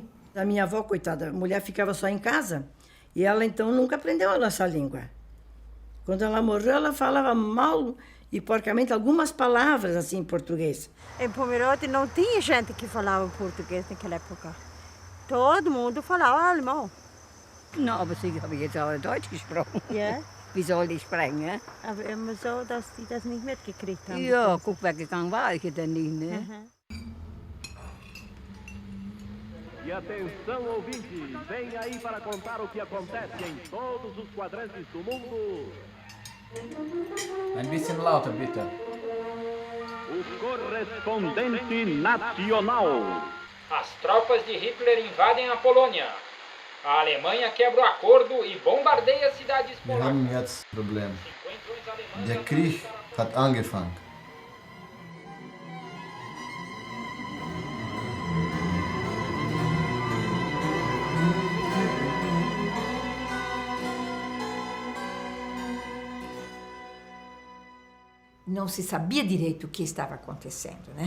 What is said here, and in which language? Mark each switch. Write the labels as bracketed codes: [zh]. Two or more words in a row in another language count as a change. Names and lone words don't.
[pt] A minha avó, coitada, a mulher ficava só em casa e ela então nunca aprendeu a nossa língua. Quando ela morreu, ela falava mal e porcamente algumas palavras assim em português. Em Pomerode não tinha gente que falava português naquela época. Todo mundo falava alemão. [de] Na, aber sie haben jetzt auch Deutsch gesprochen. Ja. Wie soll ich sprechen, ne? Aber immer so, dass die das nicht mitgekriegt haben. Ja, guck, weggegangen war ich dann nicht, ne? [pt] E atenção, ouvintes, vem aí para contar o que acontece em todos os quadrantes do mundo. [de] Ein bisschen lauter, bitte. [pt] O correspondente nacional. As tropas de Hitler invadem a Polônia. A Alemanha quebra o acordo e bombardeia cidades polacas. [de] Wir haben jetzt ein Problem. Der Krieg hat angefangen. [pt] Não se sabia direito o que estava acontecendo, né?